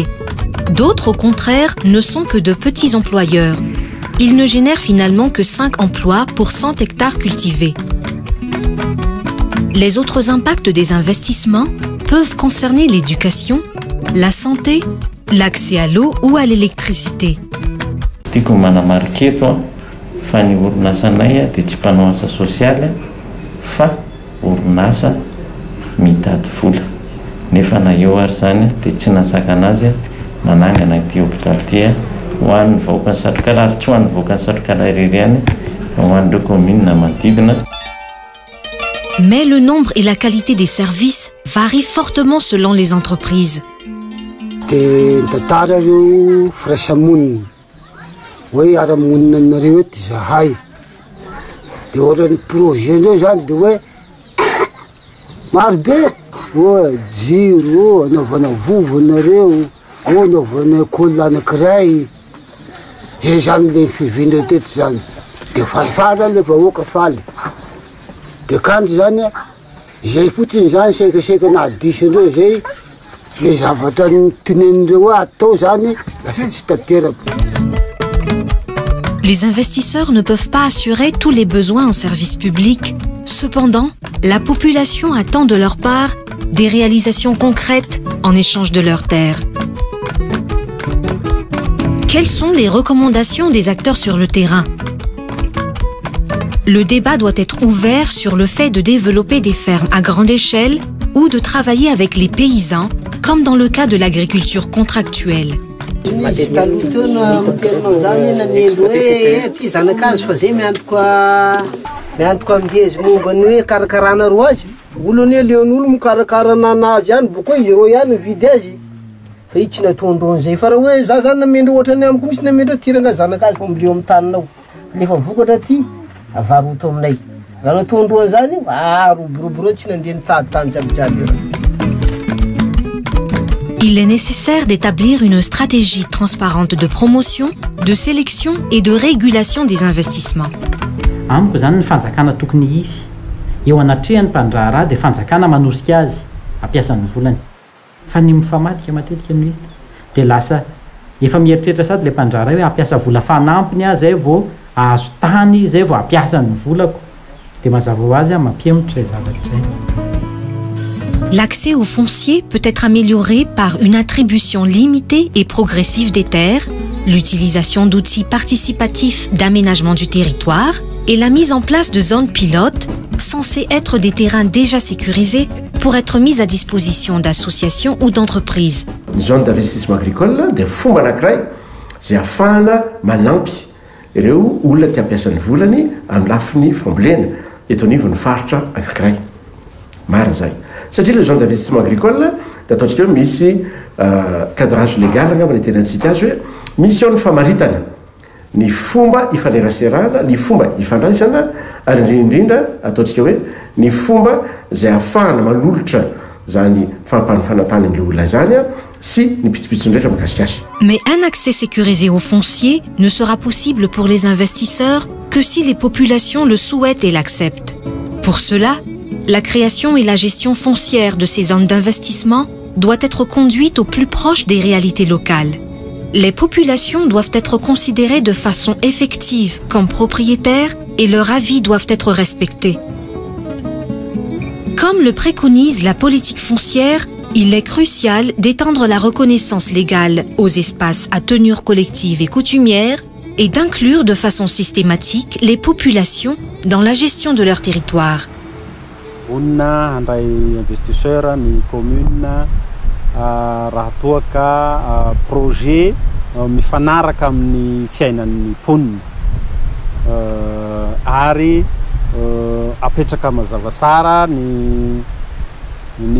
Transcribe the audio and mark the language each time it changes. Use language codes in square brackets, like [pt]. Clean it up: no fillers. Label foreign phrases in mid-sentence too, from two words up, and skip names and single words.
[fr] D'autres, au contraire, ne sont que de petits employeurs. Ils ne génèrent finalement que 5 emplois pour 100 hectares cultivés. Les autres impacts des investissements peuvent concerner l'éducation, la santé, l'accès à l'eau ou à l'électricité. [mg] Tiako manamariketo fa ny orinasanay dia tsy mpanao asa sosialy fa orinasa mitady vola. Nefa na eo ary zany dia tsy nasaka anazy nanangana ity hôpitaly ty ho an'ny vahoaka ny satrokala ary tsy ho an'ny vahoaka ny satrokala irery ihany ho an'ireo commune manodidina. [fr] Mais le nombre et la qualité des services varient fortement selon les entreprises. Oui, [mg] ara monina nareo eto zahay dia ohatrany projet ndreo zany dia hoe marobe jiro anaovana vovonareo anaovana école anankiray zay zany le fivindreo teto zany dia falifaly le vahoaka faly dia kanto zany zay fotsiny zany sekaseka na adisindreo zay le zavatra tenenindreo atao zany lasa tsy tanteraka. [fr] Les investisseurs ne peuvent pas assurer tous les besoins en services publics. Cependant, la population attend de leur part des réalisations concrètes en échange de leurs terres. Quelles sont les recommandations des acteurs sur le terrain? Le débat doit être ouvert sur le fait de développer des fermes à grande échelle ou de travailler avec les paysans, comme dans le cas de l'agriculture contractuelle. [mg] Misy taloha teo na mitelinao zany na mendro hoe ty zanakazy fa zay miantoka amngezy momba ny hoe karakarana ro azy olony hoe leon'olo mikarakarana anazy ihany boko izy ro ihany mividy azy fa itsy nataondrony zay fa raha hoe za zany namendro ohatrany amiko misy namendro hoe tiranga zanakazy fa mileo amin'ny taninao lefa vokatra ty avaroto aminay raha nataondroany zany roborobo tsy nandeha nitady tany jiabijiaby io. [fr] Il est nécessaire d'établir une stratégie transparente de promotion, de sélection et de régulation des investissements. [mg] Amiko zany ny fanjakana tokony izy eo anatrehany mpandraharaha dia fanjakana manosika azy ampiasany volany fa ny mifamadika matetika ministre dia lasa efa mieritreritra sady le mpandraharaha hoe ampiasa vola fanampiny azy zay vao ahazo tany zay vao ampiasany volako dia mazava ho azy mampiemitra zavatra zay. [fr] L'accès au foncier peut être amélioré par une attribution limitée et progressive des terres, l'utilisation d'outils participatifs d'aménagement du territoire et la mise en place de zones pilotes censées être des terrains déjà sécurisés pour être mis à disposition d'associations ou d'entreprises. Zone d'investissement agricole [mg] dia fomba anankiray zay ahafahana manampy ireo olona tia ampiasan'ny volany amin'ny lafiny fambolena eto anivon'ny faritra anankiray. Marina zay. Satria le [fr] zone d'investissement agricole [mg] dia ataontsika hoe misy [fr] cadrage légal [mg] angamba ny tena antsika azy hoe misy ao ny famaritana ny fomba ifaneraserana ny fomba ifandraisana ary indrindra ataontsika hoe ny fomba zay ahafahana manolotra zany fanapany amin'le olona zany si ny pitsopitsondraitra makasikasy. [fr] Mais un accès sécurisé au foncier ne sera possible pour les investisseurs que si les populations le souhaitent et l'acceptent. Pour cela, la création et la gestion foncière de ces zones d'investissement doit être conduite au plus proche des réalités locales. Les populations doivent être considérées de façon effective comme propriétaires et leurs avis doivent être respectés. Comme le préconise la politique foncière, il est crucial d'étendre la reconnaissance légale aux espaces à tenure collective et coutumière et d'inclure de façon systématique les populations dans la gestion de leur territoire. [mg] Vonina handray investisseur ny commune raha toa ka projet mifanaraka amin'ny fiainan'ny mponina ary apetraka mazava tsara ny